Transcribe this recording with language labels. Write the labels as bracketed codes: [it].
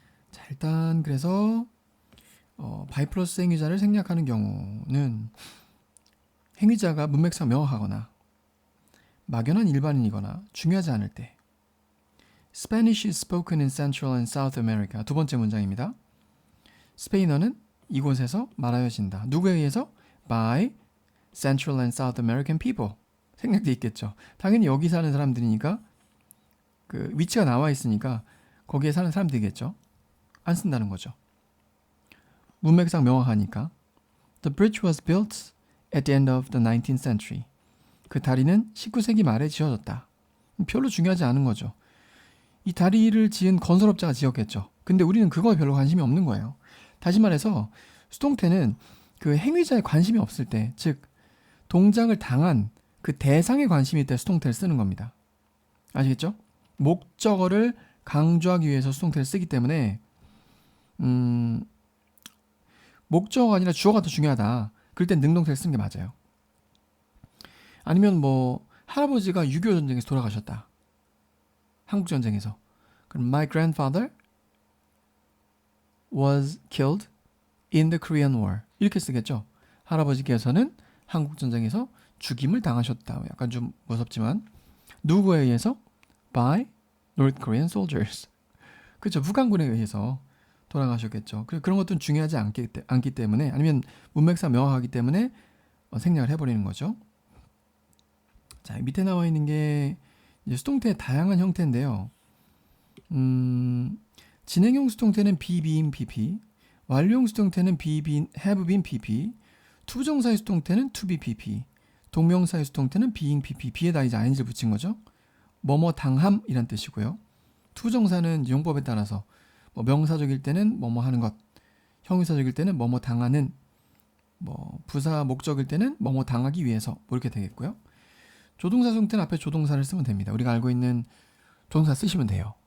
[ko] 자, 일단 그래서 by 플러스 행위자를 생략하는 경우는 행위자가 문맥상 명확하거나 막연한 일반인이거나 중요하지 않을 때 [en] Spanish is spoken in Central and South America. [ko] 두 번째 문장입니다. 스페인어는 이곳에서 말하여진다. 누구에 의해서? [en] By Central and South American people. [ko] 생략돼 있겠죠. 당연히 여기 사는 사람들이니까 그 위치가 나와 있으니까 거기에 사는 사람들이겠죠. 안 쓴다는 거죠. 문맥상 명확하니까. [en] The bridge was built at the end of the 19th century. [ko] 그 다리는 19세기 말에 지어졌다. 별로 중요하지 않은 거죠. 이 다리를 지은 건설업자가 지었겠죠. 근데 우리는 그거에 별로 관심이 없는 거예요. 다시 말해서 수동태는 그 행위자에 관심이 없을 때, 즉 동작을 당한 그 대상에 관심이 있을 때 수동태를 쓰는 겁니다. 아시겠죠? 목적어를 강조하기 위해서 수동태를 쓰기 때문에 목적어가 아니라 주어가 더 중요하다. 그럴 땐 능동태를 쓰는 게 맞아요. 아니면 뭐 할아버지가 6.25 전쟁에서 돌아가셨다. 한국전쟁에서. [en] 그럼 my grandfather was killed in the Korean War. [ko] 이렇게 쓰겠죠. 할아버지께서는 한국전쟁에서 죽임을 당하셨다. 약간 좀 무섭지만 누구에 의해서? [en] By North Korean soldiers. [ko] 그렇죠. 북한군에 의해서 돌아가셨겠죠. 그런 것들은 중요하지 않기 때문에 아니면 문맥상 명확하기 때문에 생략을 해버리는 거죠. 자, 밑에 나와 있는 게 이제 수동태의 다양한 형태인데요. 진행형 수동태는 be, been, pp, 완료형 수동태는 be, been, have been, pp, 투부정사의 수동태는 to be, pp, 동명사의 수동태는 being, pp, be에다 이제 ing를 붙인 거죠. 뭐뭐 당함이란 뜻이고요. 투부정사는 용법에 따라서 뭐 명사적일 때는 뭐뭐 하는 것, 형용사적일 때는 뭐뭐 당하는 뭐 부사 목적일 때는 뭐뭐 당하기 위해서 뭐 이렇게 되겠고요. 조동사 수동태는 앞에 조동사를 쓰면 됩니다. 우리가 알고 있는 조동사 쓰시면 돼요.